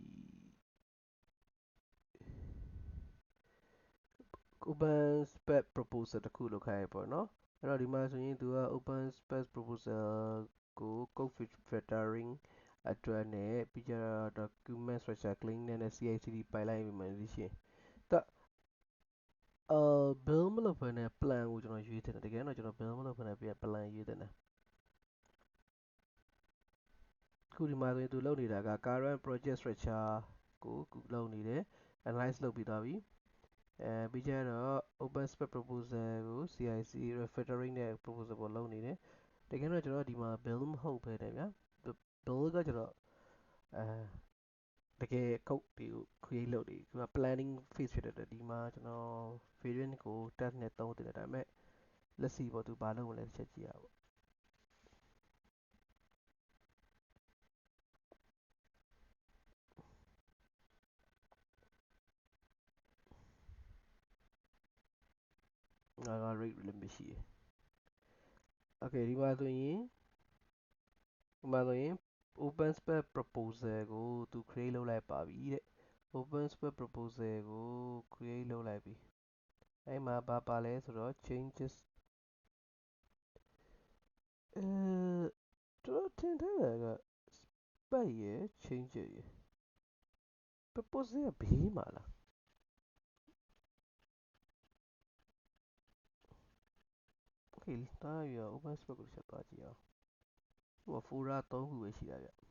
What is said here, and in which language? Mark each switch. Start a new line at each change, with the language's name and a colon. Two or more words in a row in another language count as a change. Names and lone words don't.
English: open spec proposal
Burmese: တစ်ခုလုပ်ခိုင်းရပေါ့နော်အဲ့တော့ဒီမှာဆိုရင်သူက
English: open spec proposal
Burmese: ကို
English: code filtering
Burmese: အတွက်နဲ့ပြီးကြတော့
English: document structure clean
Burmese: နဲ့
English: CI/CD pipeline implementation build
Burmese: မလုပ်ဘဲနဲ့ plan ကိုကျွန်တော်ရွေးတင်တယ်တကယ်တော့ကျွန်တော် build မလုပ်ဘဲနဲ့ plan ရွေးတင်တယ် ခုဒီမှာဆိုရင်သူလုပ်နေတာက
English: current project structure
Burmese: ကိုလုပ်နေတယ် analyze လုပ်ပြီးသွားပြီပြီးကြတော့
English: open spec proposal
Burmese: ကို
English: CIC refactoring
Burmese: နဲ့ proposal ကိုလုပ်နေတယ်တကယ်တော့ကျွန်တော်ဒီမှာ build မဟုတ်ဘဲနဲ့ဗျာ build ကကျွန်တော်တကယ် code တွေကို create လုပ်နေဒီမှာ
English: planning phase
Burmese: ဖြစ်တဲ့အတွက်ဒီမှာကျွန်တော် variant ကို test နဲ့သုံးတင်တယ်ဒါပေမဲ့
English: let's see
Burmese: ပေါ့သူဘာလုပ်မလဲတစ်ချက်ကြည့်ရအောင် ငါက
English: rate limit
Burmese: ရှိတယ် okay ဒီမှာဆိုရင်
English: open spec proposal
Burmese: ကိုသူ create လုပ်လိုက်ပါပြီတဲ့
English: open spec proposal
Burmese: ကို create လုပ်လိုက်ပြီအဲ့မှာဘာပါလဲဆိုတော့ changes ကျွန်တော်ထင်ထားတာက spec ရယ် changes ရယ် proposal ကဘေးမှာလား okay တားရ
English: open spec
Burmese: ကိုတစ်ချက်သွားကြည့်အောင်ဟို folder 3 ခုပဲရှိတာဗျ